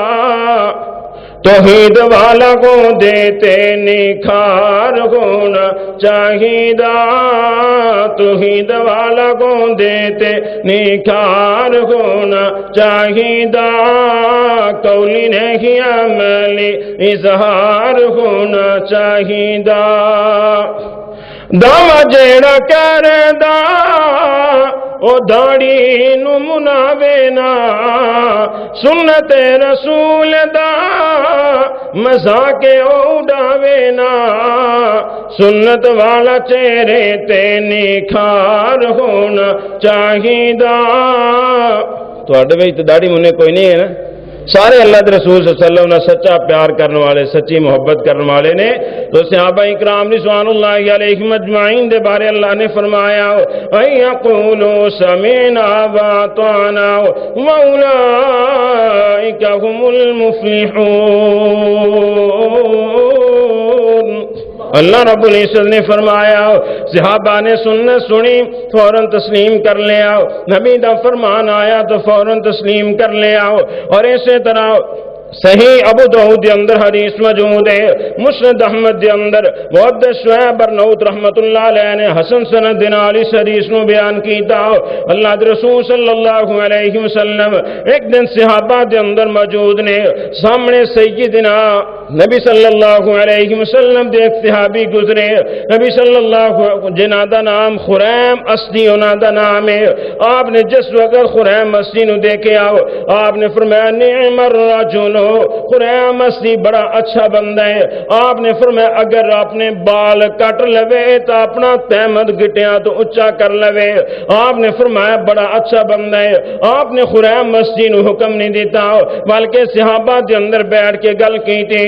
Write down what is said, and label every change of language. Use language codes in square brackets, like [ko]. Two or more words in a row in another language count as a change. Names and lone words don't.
[pa] توحید والا کو دیتے نکھار ہونا چاہیدا، توحید والا کو دیتے نکھار ہونا چاہیدا، قولی نہیں عملی اظہار ہونا چاہیدا، دعوی جیڑا کردا او داڑی نو مناوے نا، سنت رسول دا مذاق اڑاوے نا، سنت والا چہرے تے نکھار ہونا چاہیدا۔ تو اڈ وچ تے داڑھی مننے کوئی نہیں ہے نا، سارے اللہ کے رسول [ar] صلی اللہ علیہ وسلم [pa] نے سچا پیار کرنے والے، سچی محبت کرنے والے نے۔ تو صحابہ اکرام [ar] رضوان اللہ علیہم اجمعین [pa] دے بارے اللہ نے فرمایا [ar] ان یقولوا سمعنا واطعنا واولئک هم المفلحون۔ [pa] اللہ رب العزت نے فرمایا صحابہ نے سنت سنی فوراً تسلیم کر لیا، نبی دا فرمان آیا تو فوراً تسلیم کر لیا، اور اسی طرح صحیح ابو داؤد دے اندر حدیث موجود ہے، مسند احمد دے اندر محدث شعیب برنوت [ar] رحمت اللہ علیہ [pa] نے حسن سند دے نال اس حدیث نو بیان کیتا۔ اللہ دے رسول [ar] صلی اللہ علیہ وسلم [pa] ایک دن صحابہ دے اندر موجود نے، سامنے سیدنا نبی صلی اللہ علیہ وسلم دے ایک صحابی گزرے، نبی صلی اللہ جنہاں دا نام خریم اسدی انہاں دا نام ہے۔ آپ نے جس وقت خریم اسدی نو دیکھا آپ نے فرمایا [ar] نعم الرجل، [pa] خریم اسدی بڑا اچھا بندہ ہے۔ آپ نے فرمایا اگر اپنے بال کٹ لوے تو اپنا تہمد گٹیاں تو اچھا کر لوے۔ آپ نے فرمایا بڑا اچھا بندہ ہے۔ آپ نے خریم اسدی نو حکم نہیں دیتا بلکہ صحابہ دے اندر بیٹھ کے گل کی تھی۔